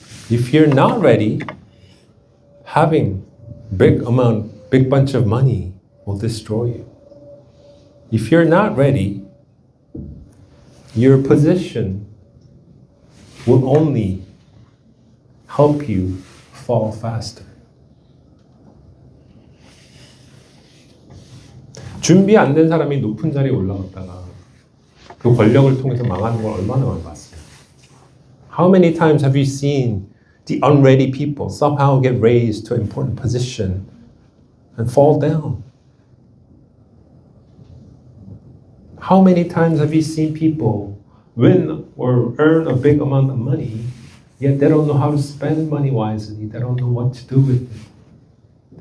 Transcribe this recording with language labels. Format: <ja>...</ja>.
<en>If you're not ready, having big bunch of money will destroy you. If you're not ready, your position will only help you fall faster.</en> <ko>준비 안 된 사람이 높은 자리에 올라갔다가 그 권력을 통해서 망하는 걸 얼마나 많이 봤어요.</ko> <en>How many times have you seen the unready people somehow get raised to an important position and fall down? How many times have you seen people win or earn a big amount of money, yet they don't know how to spend money wisely, they don't know what to do with it.</en>